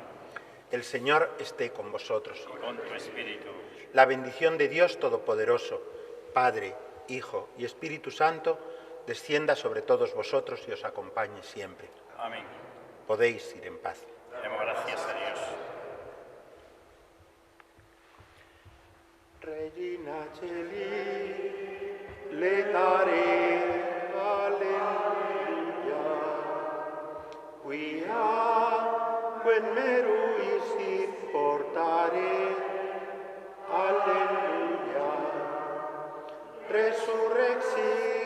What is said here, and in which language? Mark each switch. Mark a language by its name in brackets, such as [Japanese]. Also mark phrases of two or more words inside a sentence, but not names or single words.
[Spanish] El Señor esté con vosotros. Y con tu espíritu. La bendición de Dios Todopoderoso, Padre, Hijo y Espíritu Santo, descienda sobre todos vosotros y os acompañe siempre. Amén. Podéis ir en paz. Demos gracias a Dios. [Latin] Regina Celi, letare, alleluia, quia quem meruisit portare, alleluia, resurrexit